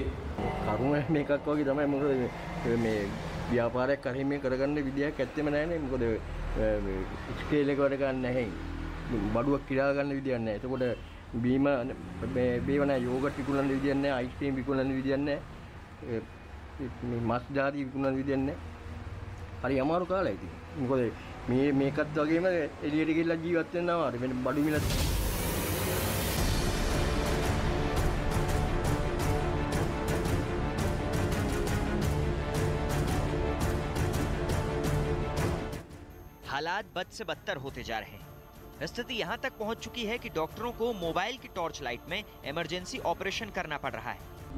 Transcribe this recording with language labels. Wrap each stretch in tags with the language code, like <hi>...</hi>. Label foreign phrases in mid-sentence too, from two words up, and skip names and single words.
<si>කරුණ මේකක් වගේ තමයි මොකද මේ ව්‍යාපාරයක් කරහිම කරගන්න විදියක් ඇත්තෙම නැහැ නේ මොකද ස්කේල් එක වැඩ ගන්න නැහැ බඩුවක් කිරා ගන්න විදියක් නැහැ එතකොට බීම බේවන යෝගට් විකුණන විදියක් නැහැ අයිස්ක්‍රීම් විකුණන විදියක් නැහැ මේ මස් ජාති විකුණන විදියක් නැහැ හරි අමාරු කාලයි ඉතින් මොකද මේකත් වගේම එළියට ගිහිල්ලා ජීවත් වෙනවා හරි වෙන බඩු මිල</si> <hi>हालात बद से बदतर होते जा रहे हैं। स्थिति यहां तक पहुंच चुकी है कि डॉक्टरों को मोबाइल की</hi> <en>torch light</en> <hi>में</hi> <en>emergency operation</en> <hi>करना पड़ रहा है।</hi>